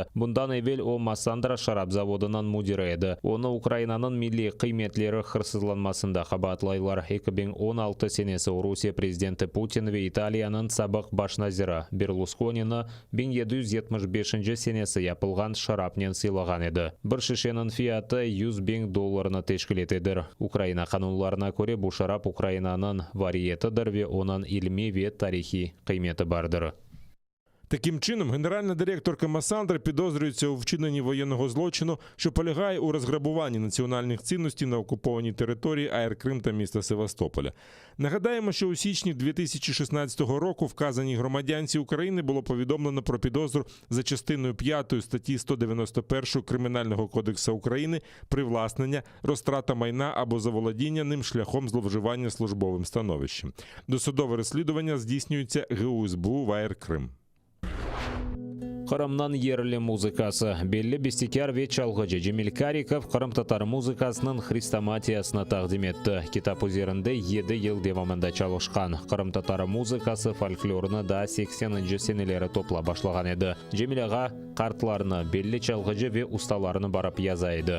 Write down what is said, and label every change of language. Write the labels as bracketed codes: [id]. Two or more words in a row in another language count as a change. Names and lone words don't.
[crh] Bundan evvel o Massandra şarap zavodunun müdiri edi. Onu Ukraynanın milli kıymetleri hırsızlanmasında kabatlaylar. 2016 senesi Rusya prezidenti Putin ve İtalya'nın sabık başnaziri Berlusconi'ni 1775 senesi yapılgan şarapnen sıylagan edi. Bir şişenin fiyatı $100,000 teşkil etedir. Ukrayna kanunlarına göre bu şarap Ukraynanın variyetidir ve onun ilmi ve tarihi kıymeti vardır. [uk] Таким чином, генеральна директорка Масандри підозрюється у вчиненні воєнного злочину, що полягає у розграбуванні національних цінностей на окупованій території АР-Крим та міста Севастополя. Нагадаємо, що у січні 2016 року вказаній громадянці України було повідомлено про підозру за частиною 5 статті 191 Кримінального кодексу України привласнення, розтрата майна або заволодіння ним шляхом зловживання службовим становищем. Досудове розслідування здійснюється ГУ СБУ в АР-Крим. [crh] Kırım'dan yerli muzikası. Belli bestekar ve çalgıcı Cemil Karikov Kırım Tatar muzikasının хрестоматиясына taqdim etdi. Kitap üzerinde 7 yıl devamında çalışkan. Kırım Tatar muzikası folklorunu da 80. seneleri topla başlagan edi. Cemil ağa kartlarını, belli çalgıcı ve ustalarını barıp yazaydı.